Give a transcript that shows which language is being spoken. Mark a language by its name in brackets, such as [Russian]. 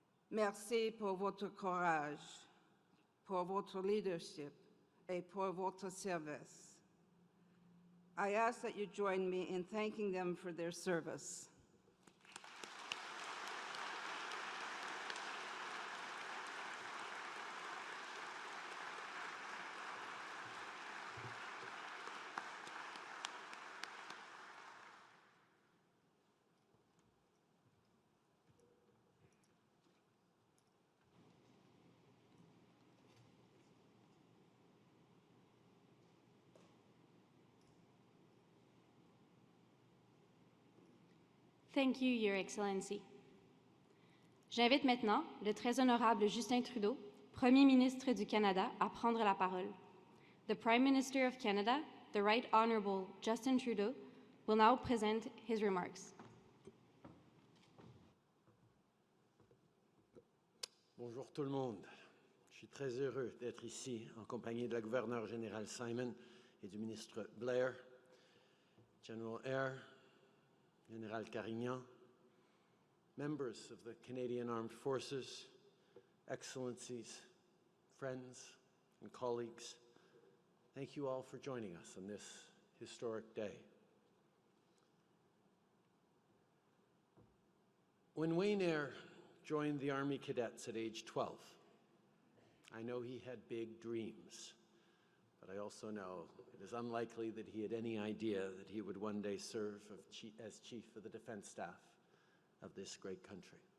[French] Merci pour votre courage, pour votre leadership, et pour votre service. [English] I ask that you join me in thanking them for their service. Thank you, Your Excellency. [French] J'invite maintenant le très honorable Justin Trudeau, Premier ministre du Canada, à prendre la parole. [English] The Prime Minister of Canada, the Right Honourable Justin Trudeau, will now present his remarks. [French] Bonjour tout le monde. Je suis très heureux d'être ici en compagnie de la gouverneure générale Simon et du ministre Blair, General Eyre, General Carignan, [English] members of the Canadian Armed Forces, excellencies, friends, and colleagues. Thank you all for joining us on this historic day. When Wayne Eyre joined the Army Cadets at age 12, I know he had big dreams, but I also know it is unlikely that he had any idea that he would one day serve as Chief of the Defence Staff of this great country.